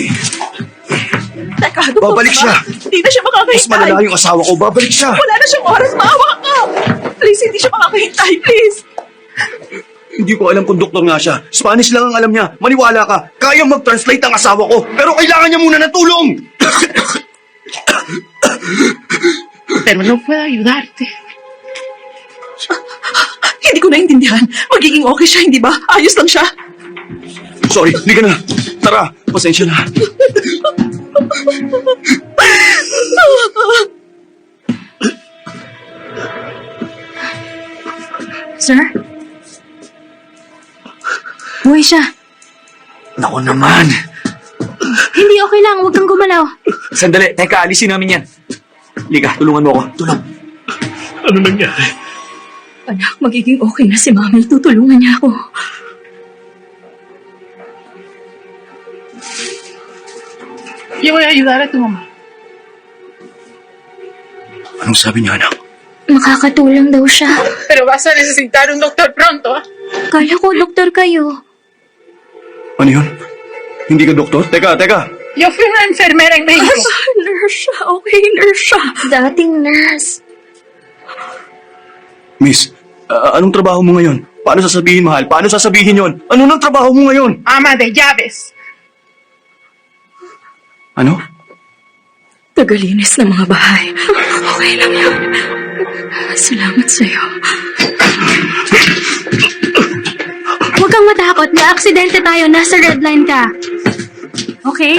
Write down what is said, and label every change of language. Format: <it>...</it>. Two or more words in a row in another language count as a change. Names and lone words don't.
<tl>Teka, ano Babalik siya. Hindi na siya Mas makakahintay. malala yung asawa ko. Babalik siya. Wala na siyang oras. Maawa ka. Please, hindi siya makakahintay. Please. Hindi ko alam kung doktor nga siya. Spanish lang ang alam niya. Maniwala ka. Kaya mag-translate ang asawa ko. Pero kailangan niya muna ng tulong.</tl> <es>Pero no puedo ayudarte.</es> <tl>Hindi ko naintindihan. Magiging okay siya, hindi ba? Ayos lang siya. Sorry, hindi ka na. Tara, pasensya na. Sir? Buhay siya. Naku naman. Hindi, okay lang. Huwag kang gumalaw. Sandali, teka, alisin namin yan. Liga, tulungan mo ako. Tulong. Ano nangyari? Anak, magiging okay na si Mami. Tutulungan niya ako.</tl> <es>Yo voy a ayudar a tu mamá.</es> <tl>Anong sabi niya, anak? Makakatulong daw siya.</tl> <es>Pero vas a necesitar un doctor pronto.</es> <tl>Kala ko doktor kayo. Ano yun? Hindi ka doktor? Teka.</tl> <es>Yo fui una enfermera en México.</es> <tl>Nurse siya. Okay, nurse siya. Dating nurse. Miss, anong trabaho mo ngayon? Paano sasabihin, mahal? Paano sasabihin yon? Ano nang trabaho mo ngayon?</tl> <es>Ama de llaves.</es> <tl>Ano? Tagalinis ng mga bahay. Okay lang yun. Salamat sa'yo. Huwag kang matakot. Na-aksidente tayo. Nasa red line ka. Okay?</tl>